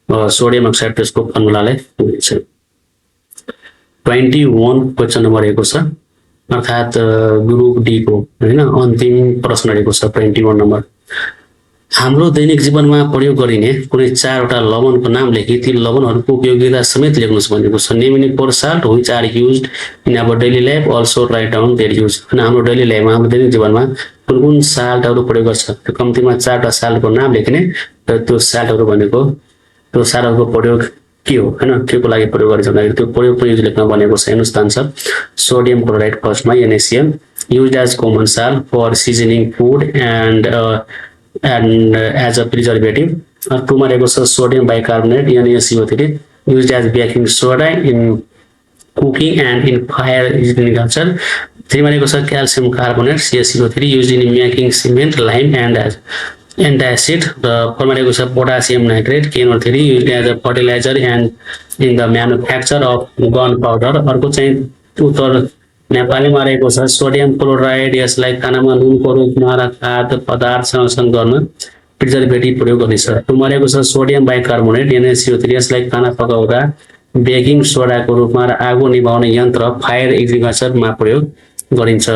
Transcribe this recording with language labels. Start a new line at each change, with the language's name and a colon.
Nepali: Sodium oxide त्यसको फर्मुलालाई दिन्छ। 21 question number रहेको छ, अर्थात् ग्रुप डी को हैन अन्तिम प्रश्न रहेको छ 21 नम्बर। हाम्रो दैनिक जीवनमा प्रयोग गरिने कुनै 4 वटा लवणको नाम लेखी ती लवणहरूको उपयोगिता समेत लेख्नुस् भनेको छ।
English: Name any 4 salt which are used in our daily life, also write down their use.
Nepali: अनि हाम्रो डेली लाइफमा, हाम्रो दैनिक जीवनमा कुन कुन साल्टहरू प्रयोग गर्छ त्यो कम्तीमा 4 वटा साल्टको नाम लेख्ने र त्यो साल्टहरू भनेको त्यो साल्टहरूको प्रयोग के हो हैन, के को लागि प्रयोग गरिन्छ भन्दाखेरि त्यो प्रयोग पनि लेख्न भनेको छ। हेर्नुस् त आन्सर सोडियम क्लोराइड फर्स्टमा
English: NaCl used as common salt for seasoning food and as a preservative।
Nepali: 2 मा रहेको छ
English: Sodium bicarbonate NaCO3 used as baking soda in cooking and in fire agriculture।
Nepali: 3 मा रहेको छ
English: Calcium carbonate CaCO3 used in making cement, lime and as antacid।
Nepali: र 4 मा रहेको छ
English: Potassium nitrate KNO3 used as a fertilizer and in the manufacture of gunpowder।
Nepali: अर्को चाहिँ उत्तर नेपालीमा रहेको छ सोडियम क्लोराइड, यसलाई खानामा नुनको रूपमा र खाद्य पदार्थ संरक्षण गर्न प्रिजर्भेटिभ प्रयोग गरिन्छ। 2 मा रहेको छ सोडियम बाइकार्बोनेट NaCO3, यसलाई खाना पकाउँदा बेकिङ सोडाको रूपमा र आगो निभाउने यन्त्र फायर एग्रिकल्चरमा प्रयोग गरिन्छ।